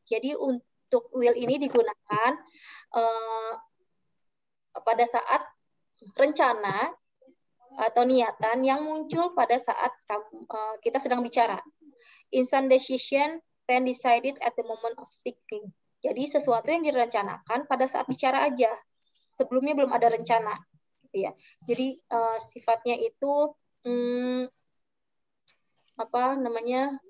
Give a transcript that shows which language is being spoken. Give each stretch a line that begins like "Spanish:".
Indonesian: Jadi untuk will ini digunakan pada saat rencana atau niatan yang muncul pada saat kita sedang bicara.
English: Instant decision, plan decided at the moment of speaking.
Indonesian: Jadi sesuatu yang direncanakan pada saat bicara aja. Sebelumnya belum ada rencana. Gitu ya. Jadi sifatnya itu apa namanya?